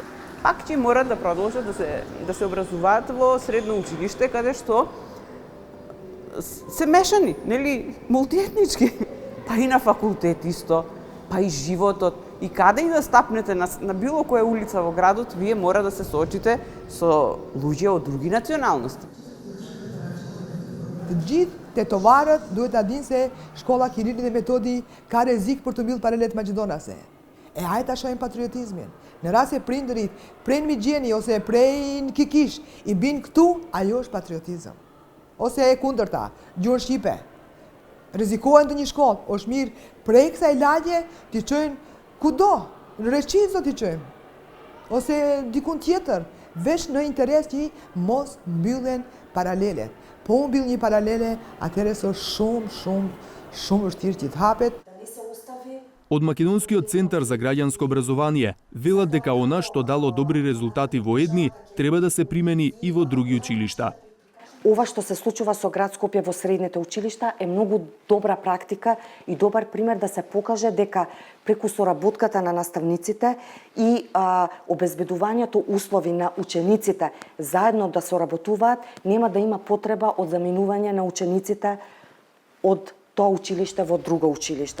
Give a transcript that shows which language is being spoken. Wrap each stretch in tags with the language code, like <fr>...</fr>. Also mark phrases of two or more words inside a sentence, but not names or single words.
<mk>Пак ќе морат да продолжат да се образуваат во средно училиште, каде што се мешани, нели, мултиетнички. Па и на факултет исто, па и животот. И каде и да стапнете на било која улица во градот, вие мора да се соочите со луѓе од други националности.</mk> <sq>Gjithë tetovarët duhet ta dinë se shkolla Kirilit dhe Metodi ka rrezik për të mbyllur paralet maqedonase. Hajde ta shohim patriotizmin. Në rast se prindërit prej Migjeni ose prej Kikish i bin këtu, ajo është patriotizëm. Ose e kundërta, gjuhën shqipe. Rrezikohen të një shkollë, është mirë prej kësaj lagje t'i çojnë kudo, në Reqizo t'i çojmë. Ose dikun tjetër, veç në interes që mos mbyllen paralelet. Po mbyll një paralele, atëherë është shumë vështirë që të hapet.</sq> <mk>Од Македонскиот центар за граѓанско образование велат дека она што дало добри резултати во едни треба да се примени и во други училишта. Ова што се случува со град Скопје во средните училишта е многу добра практика и добар пример да се покаже дека преку соработката на наставниците и обезбедувањето услови на учениците заедно да соработуваат, нема да има потреба од заминување на учениците од тоа училиште во друго училиште.</mk>